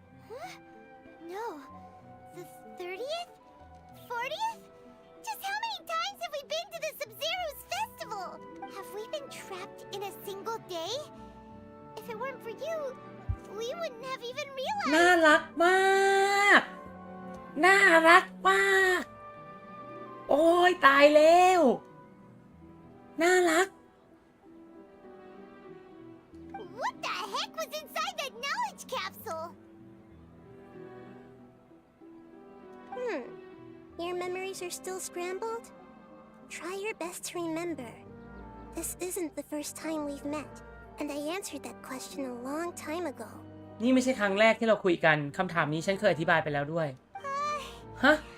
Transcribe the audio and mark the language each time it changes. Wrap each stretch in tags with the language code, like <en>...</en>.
<en>Huh? No. The 30th? 40th? Just how many times have we been to the Sub-Zero's festival? Have we been trapped in a single day? If it weren't for you, we wouldn't have even</en> <th>น่า</th> <en>realized.</en> <th>รักมาก น่ารักมาก โอ้ยตายแล้ว น่ารัก</th> <en>What the heck was inside that knowledge capsule? Your memories are still scrambled? Try your best to remember. This isn't the first time we've met, and I answered that question a long time ago.</en> <th>นี่ไม่ใช่ครั้งแรกที่เราคุยกัน คำถามนี้ฉันเคยอธิบายไปแล้วด้วย ฮะ</th>